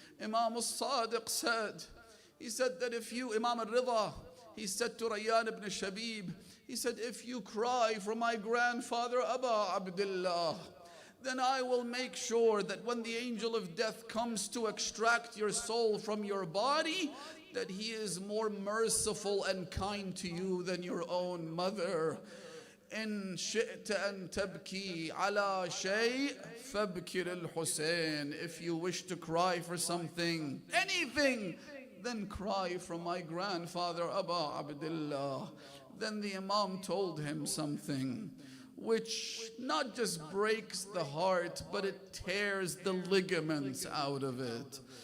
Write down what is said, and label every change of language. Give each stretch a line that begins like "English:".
English: Imam al-Sadiq said, he said that if you, Imam al-Ridha, he said to Rayyan ibn Shabib, he said, if you cry for my grandfather Aba Abdullah, then I will make sure that when the angel of death comes to extract your soul from your body, that he is more merciful and kind to you than your own mother.
Arabic: إن شئت أن تبكي على شيء فابكر الحسين.
English: If you wish to cry for something, anything, then cry for my grandfather Aba Abdullah. Then the Imam told him something which not just breaks the heart, but it tears the ligaments out of it.